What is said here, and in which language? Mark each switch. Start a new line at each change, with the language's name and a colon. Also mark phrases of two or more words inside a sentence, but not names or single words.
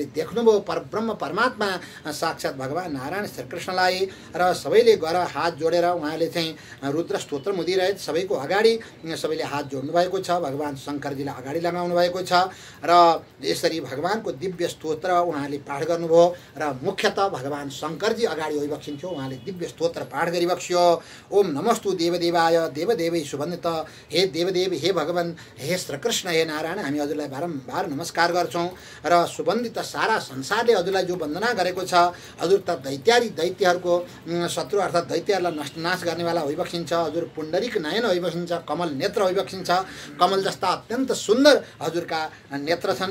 Nepali: देख्नुभयो परब्रह्म परमात्मा साक्षात् भगवान नारायण श्रीकृष्णलाई र सबैले गएर हात जोडेर उहाँले चाहिँ रुद्र स्तोत्र मुदिरहे सबैको अगाडि सबैले हात जोड्नु भएको छ भगवान शङ्करजीलाई अगाडि लगाउनु भएको छ र यसरी भगवानको दिव्य स्तोत्र उहाँले पाठ गर्नुभयो र मुख्यतः भगवान शङ्करजी अगाडि होइबक्सिन्थ्यो उहाँले दिव्य स्तोत्र पाठ गरिबक्सियो
Sanskrit: ओम नमस्तु देवदेवाय देवदेवै सुबन्दित
Nepali: हे देवदेव, हे भगवान, हे श्रीकृष्ण, हे नारायण, हामी हजुरलाई बारम्बार नमस्कार गर्छौँ र सुबन्धित सारा संसारले हजुरलाई जो वन्दना गरेको छ, हजुर त दैत्यहरूको शत्रु अर्थात् दैत्यहरूलाई नाश गर्नेवाला होइबक्सिन्छ। हजुर पुण्डरीक नयन होइबक्सिन्छ, कमल नेत्र होइबक्सिन्छ, कमल जस्ता अत्यन्त सुन्दर हजुरका नेत्र छन्।